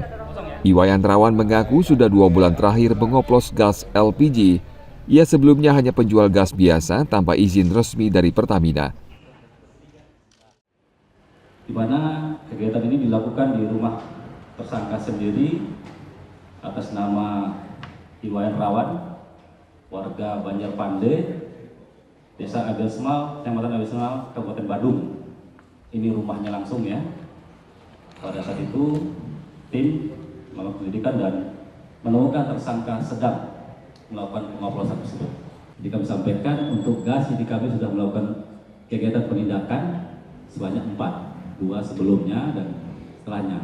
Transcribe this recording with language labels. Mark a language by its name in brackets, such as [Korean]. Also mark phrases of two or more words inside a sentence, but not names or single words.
[Indonesian] Iwayan Rawan mengaku sudah 2 bulan terakhir mengoplos gas LPG. Ia sebelumnya hanya penjual gas biasa tanpa izin resmi dari Pertamina. Di mana kegiatan ini dilakukan di rumah tersangka sendiri atas nama Iwayan Rawan, warga Banjarpande, Desa Abian Semal, Kecamatan Abian Semal, Kabupaten Badung. Ini rumahnya langsung ya. Pada saat itu tim melakukan penyelidikan dan menemukan tersangka sedang melakukan pengoplosan tersebut. Jadi kami sampaikan untuk gas ini kami sudah melakukan kegiatan penindakan sebanyak 4, 2 sebelumnya dan setelahnya.